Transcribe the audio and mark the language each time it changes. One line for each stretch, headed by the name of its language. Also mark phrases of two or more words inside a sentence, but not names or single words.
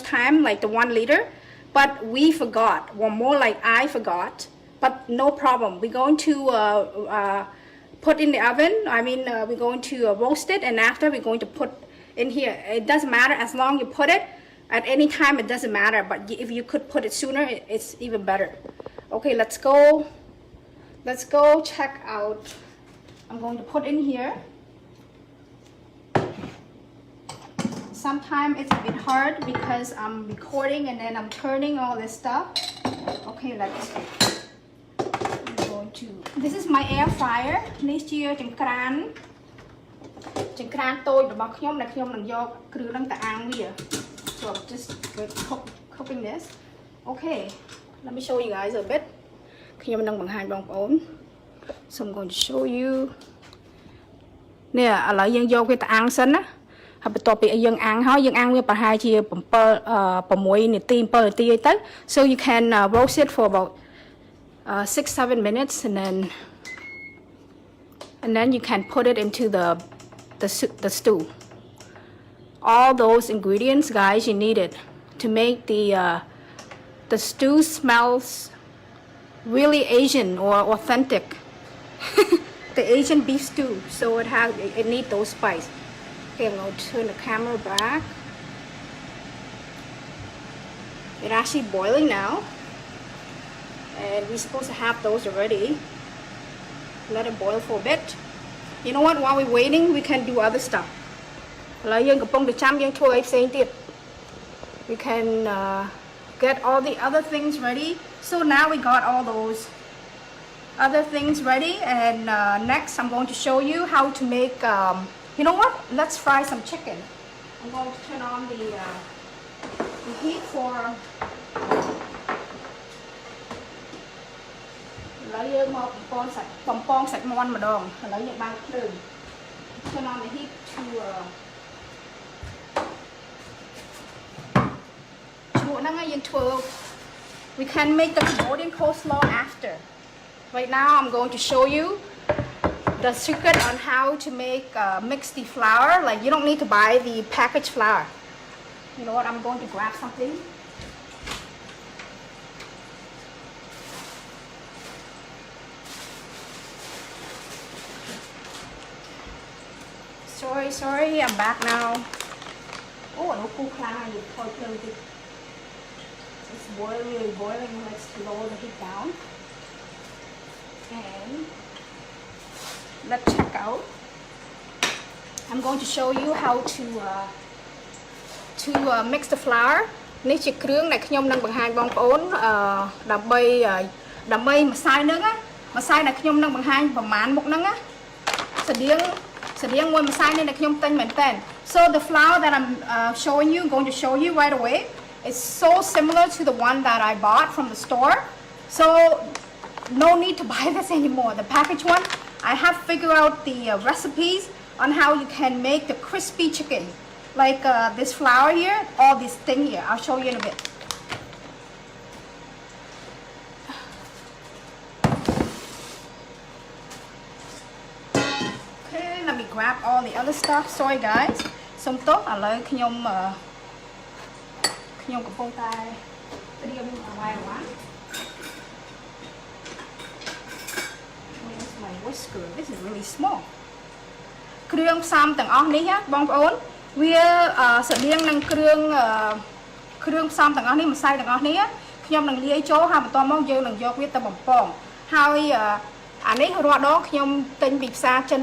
English: time like the 1 liter but we forgot or more like I forgot but no problem we're going to put in the oven I mean we're going to roast it and after we're going to put in here it doesn't matter as long you put it at any time it doesn't matter but if you could put it sooner it's even better okay let's go check out I'm going to put in here sometimes it's a bit hard because I'm recording and then I'm turning all this stuff okay this is my air fryer
Khmer: នេះជាចង្ក្រាន តូចរបស់ខ្ញុំដែលខ្ញុំនឹងយកគ្រឿងហ្នឹងទៅអាំងវា
English: so I'm just cooking this okay let me show you guys a bit
Khmer: ខ្ញុំនឹងបង្ហាញបងប្អូន
English: so I'm going to show you
Khmer: នេះឥឡូវយើងយកវាទៅអាំងសិនណាហើយបន្ទាប់ពីយើងអាំងហើយយើងអាំងវាប្រហែលជា6នាទី7នាទីអីទៅ
English: so you can roast it for about 6-7 minutes and then you can put it into the stew all those ingredients guys you need it to make the stew smells really Asian or authentic the Asian beef stew so it needs those spice okay I'm going to turn the camera back it's actually boiling now and we're supposed to have those already let it boil for a bit you know what while we're waiting we can do other stuff
Khmer: ឥឡូវយើងកំពុងតែចាំយើងធ្វើអីផ្សេងទៀត
English: we can get all the other things ready so now we got all those other things ready and next I'm going to show you how to make you know what let's fry some chicken I'm going to turn on the heat for
Khmer: ឥឡូវយើងមកបំពងសាច់មាន់ម្ដងឥឡូវយើងបើកភ្លើង
English: turn on the heat to
Khmer: ឈ្មោះហ្នឹងយើងធ្វើ
English: we can make the Cambodian coleslaw after right now I'm going to show you the secret on how to make mix the flour like you don't need to buy the packaged flour you know what I'm going to grab something sorry I'm back now oh
Vietnamese: nó khô khan
English: you thôi it's boiling let's lower the heat down and let's check out I'm going to show you how to mix the flour
Khmer: នេះជាគ្រឿងដែលខ្ញុំនឹងបង្ហាញបងប្អូនដើម្បីម្សៅហ្នឹងម្សៅដែលខ្ញុំនឹងបង្ហាញប្រមាណមុខ ហ្នឹងស្តៀងមួយម្សៅនេះដែលខ្ញុំទិញមែនតើ
English: so the flour that I'm going to show you right away is so similar to the one that I bought from the store so no need to buy this anymore the packaged one I have figured out the recipes on how you can make the crispy chicken like this flour here or this thing here I'll show you in a bit okay let me grab all the other stuff sorry guys
Khmer: សុំទោសឥឡូវខ្ញុំកំពុងតែត្រៀមអ្វីៗ
English: my whisker this is really small
Khmer: គ្រឿងផ្សំទាំងអស់នេះបងប្អូនវាស្តៀងនឹង គ្រឿងផ្សំទាំងអស់នេះម្សៅទាំងអស់នេះខ្ញុំនឹងលាយចូលហើយបន្ទាប់មកយើងនឹងយកវាទៅបំពងហើយអានេះរាល់ដងខ្ញុំទិញពីផ្សារចិន